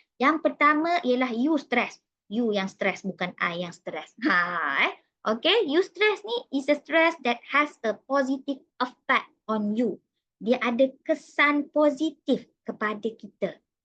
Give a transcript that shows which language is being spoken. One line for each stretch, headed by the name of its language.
Malay: Yang pertama ialah you stress. You yang stres, bukan I yang stres.
English: Okay, you stress ni is a stress that has a positive effect on you.
Malay: Dia ada kesan positif kepada kita.